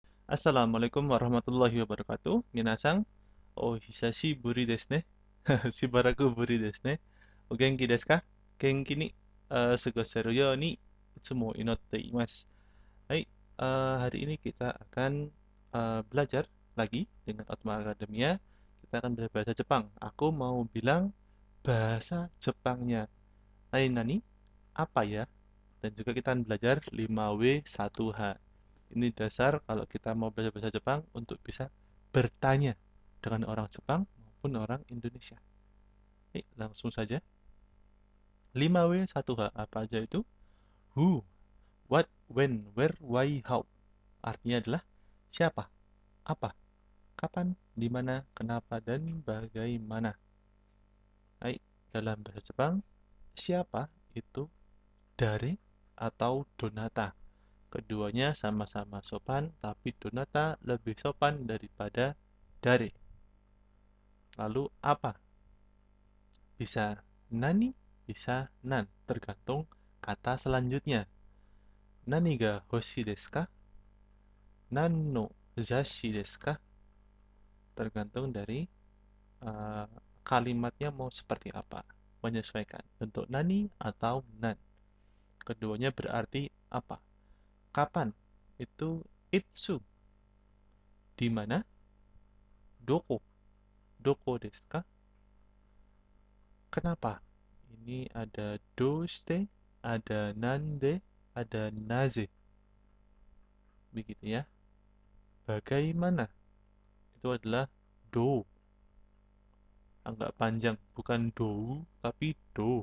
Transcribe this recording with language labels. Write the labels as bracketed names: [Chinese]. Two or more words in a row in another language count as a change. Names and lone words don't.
[Arabic] السلام عليكم ورحمة الله وبركاته. [Japanese] 皆さん、お久しぶりですね。しばらくぶりですね. お元気ですか？元気に過ごせるようにいつも祈っています. [Indonesian] Hai, hari ini kita akan belajar lagi dengan Otma Academia. Kita akan belajar bahasa Jepang. Aku mau bilang bahasa Jepangnya. [Japanese] なになに? [Indonesian] Apa ya? Dan juga kita akan belajar 5W1H. Ini dasar kalau kita mau belajar bahasa Jepang untuk bisa bertanya dengan orang Jepang maupun orang Indonesia. Langsung saja. 5W1H apa aja itu? [English] Who, what, when, where, why, how. [Indonesian] Artinya adalah siapa, apa, kapan, di mana, kenapa, dan bagaimana. Dalam bahasa Jepang, siapa itu dare atau donata. Keduanya sama-sama sopan, tapi donata lebih sopan daripada dare. Lalu apa? Bisa nani, bisa nan, tergantung kata selanjutnya. [Japanese] 何が欲しいですか? 何のざしですか? [Indonesian] Tergantung dari uh, kalimatnya mau seperti apa. Menyesuaikan bentuk nani atau nan. Keduanya berarti apa? Kapan? Itu itsu. Di mana? [Japanese] どこ。どこですか? [Indonesian] Kenapa? Ini ada doshite, ada nande, ada naze. Begitu ya. Bagaimana? Itu adalah do. Agak panjang, bukan do, tapi do.